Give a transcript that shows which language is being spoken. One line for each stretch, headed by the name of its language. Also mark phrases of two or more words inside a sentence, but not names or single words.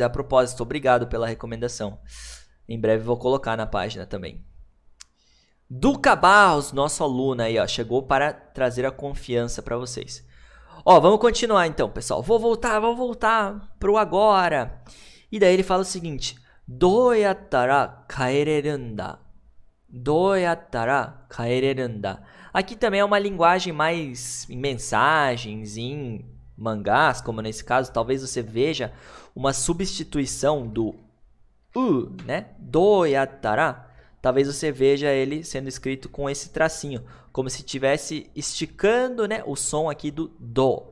Portuguese: A propósito, obrigado pela recomendação. Em breve vou colocar na página também. Duca Barros, nosso aluno aí, ó, chegou para trazer a confiança para vocês. Ó, vamos continuar então, pessoal. Vou voltar pro agora. E daí ele fala o seguinte:
Japanese: どうやったら帰れるんだ. どうやったら帰れるんだ.
Portuguese: Aqui também é uma linguagem mais em mensagens, em mangás, como nesse caso, talvez você veja uma substituição do né? Doyattara. Talvez você veja ele sendo escrito com esse tracinho, como se estivesse esticando, né, o som aqui do do.